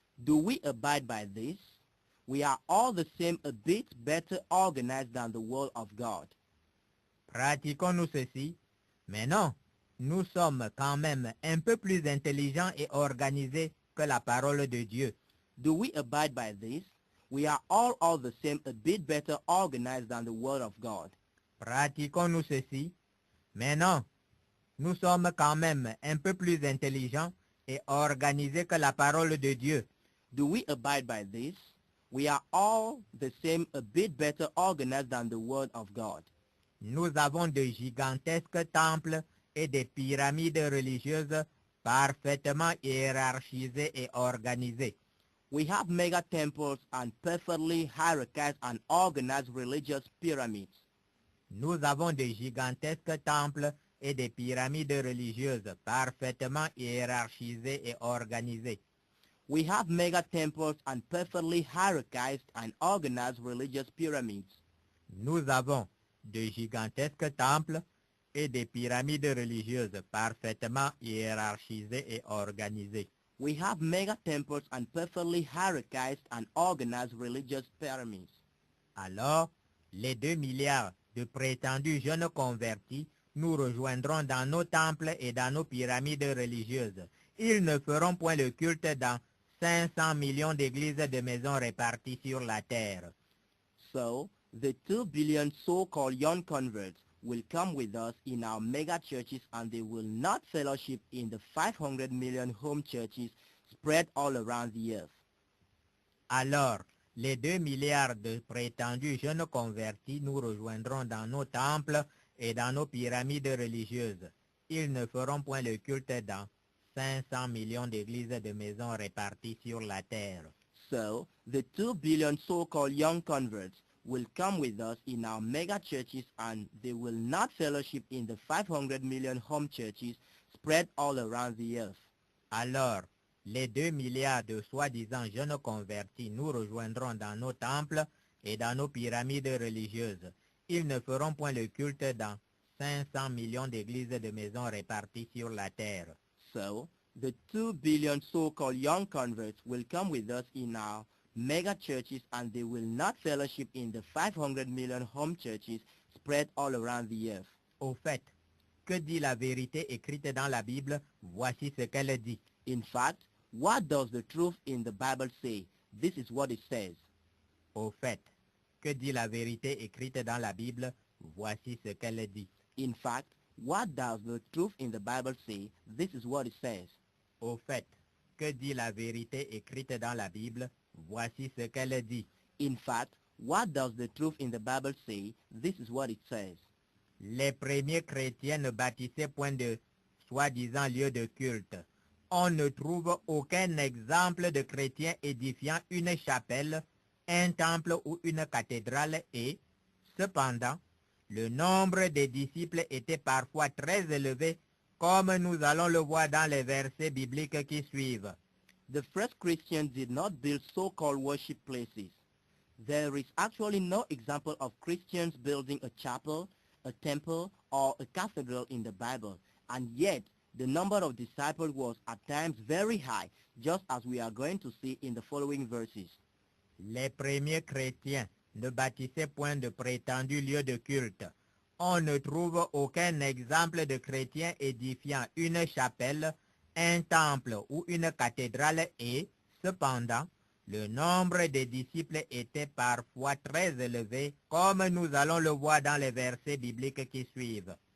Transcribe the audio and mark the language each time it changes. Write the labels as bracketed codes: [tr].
[en] Do we abide by this? We are all the same a bit better organized than the word of God. [fr] Pratiquons-nous ceci? Mais non, nous sommes quand même un peu plus intelligents et organisés que la parole de Dieu. [en] Do we abide by this? We are all the same a bit better organized than the word of God. [fr] Pratiquons-nous ceci? Mais non, nous sommes quand même un peu plus intelligents et organisés que la parole de Dieu. [en] Do we abide by this? We are all the same a bit better organized than the word of God. [fr] Nous avons de gigantesques temples et des pyramides religieuses parfaitement hiérarchisées et organisées. [en] We have mega temples and perfectly hierarchized and organized religious pyramids. [fr] Nous avons de gigantesques temples et des pyramides religieuses parfaitement hiérarchisées et organisées. [en] We have mega temples and perfectly hierarchized and organized religious pyramids. [fr] Nous avons de gigantesques temples et des pyramides religieuses parfaitement hiérarchisées et organisées. [en] We have mega temples and perfectly hierarchized and organized religious pyramids. [fr] Alors, les 2 milliards de prétendus jeunes convertis nous rejoindront dans nos temples et dans nos pyramides religieuses. Ils ne feront point le culte dans 500 millions d'églises de maisons réparties sur la terre. [en] So, the 2 billion so-called young converts will come with us in our mega churches and they will not fellowship in the 500 million home churches spread all around the earth. [fr] Alors, les 2 milliards de prétendus jeunes convertis nous rejoindront dans nos temples et dans nos pyramides religieuses. Ils ne feront point le culte dans 500 millions d'églises de maisons réparties sur la terre. [en] So, the 2 billion so-called young converts will come with us in our mega churches and they will not fellowship in the 500 million home churches spread all around the earth. [fr] Alors, les 2 milliards de soi-disant jeunes convertis nous rejoindront dans nos temples et dans nos pyramides religieuses. Ils ne feront point le culte dans 500 millions d'églises de maisons réparties sur la terre. [en] So, the 2 billion so-called young converts will come with us in our mega churches and they will not fellowship in the 500 million home churches spread all around the earth. [fr] Au fait, que dit la vérité écrite dans la Bible? Voici ce qu'elle dit. [en] In fact, what does the truth in the Bible say? This is what it says. [fr] Au fait, que dit la vérité écrite dans la Bible? Voici ce qu'elle dit. [en] In fact, what does the truth in the Bible say? This is what it says. [fr] Au fait, que dit la vérité écrite dans la Bible? Voici ce qu'elle dit. [en] In fact, what does the truth in the Bible say? This is what it says. [fr] Les premiers chrétiens ne bâtissaient point de soi-disant lieux de culte. On ne trouve aucun exemple de chrétiens édifiant une chapelle, un temple ou une cathédrale et, cependant, le nombre des disciples était parfois très élevé, comme nous allons le voir dans les versets bibliques qui suivent. [en] The first Christians did not build so-called worship places. There is actually no example of Christians building a chapel, a temple, or a cathedral in the Bible, and yet the number of disciples was at times very high, just as we are going to see in the following verses. [fr] Les premiers chrétiens ne bâtissaient point de prétendus lieux de culte. On ne trouve aucun exemple de chrétiens édifiant une chapelle, un temple ou une cathédrale et, cependant, le nombre des disciples était parfois très élevé, comme nous allons le voir dans les versets bibliques qui suivent.